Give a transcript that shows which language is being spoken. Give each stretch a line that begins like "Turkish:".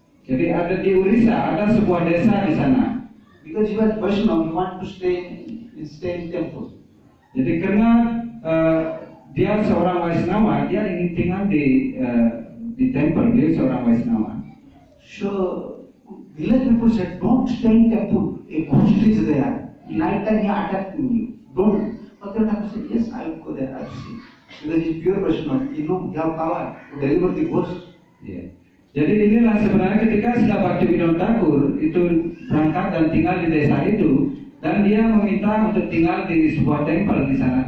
Indonesian: Jadi ada di Orissa, ada sebuah desa di sana.
English: Because he was Vaishnava, he want to stay in temple.
Indonesian: Jadi karena dia seorang Vaishnava, dia ingin tinggal di temple. Dia seorang Vaishnava.
English: So village people said, don't stay in temple. A ghost is there. Night time he attacking you. Don't. Bhaktivinoda Thakur said, yes, I will go there. I will see. Because he is pure Vaishnava. You know, he have power to deliver the ghost. Yeah.
Indonesian: Jadi inilah sebenarnya ketika Srila Bhaktivinoda Thakur itu berangkat dan tinggal di desa itu, dan dia meminta untuk tinggal di sebuah tempel di sana.